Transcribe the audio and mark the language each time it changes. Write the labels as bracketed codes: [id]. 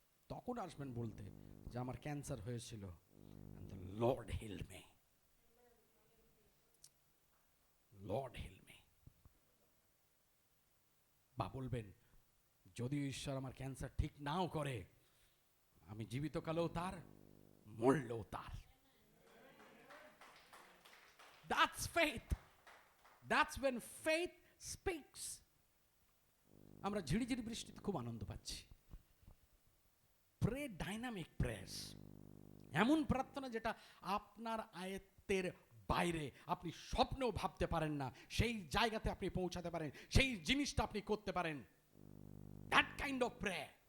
[bn] তখন আসবেন বলতে যে আমার ক্যান্সার হয়েছিল, [en] Lord heal me, Lord heal me. [bn] বা বলবেন যদি ঈশ্বর আমার ক্যান্সার ঠিক নাও করে, আমি জীবিত কালেও তার, মরলেও তার। [en] That's faith. That's when faith speaks. [bn] আমরা ঝিরি ঝিরি বৃষ্টিতে খুব আনন্দ পাচ্ছি। [en] Pray dynamic prayers, [bn] এমন প্রার্থনা যেটা আপনার আয়ত্তের বাইরে আপনি স্বপ্নেও ভাবতে পারেন না, সেই জায়গাতে আপনি পৌঁছাতে পারেন, সেই জিনিসটা আপনি করতে পারেন। [en] That kind of prayer.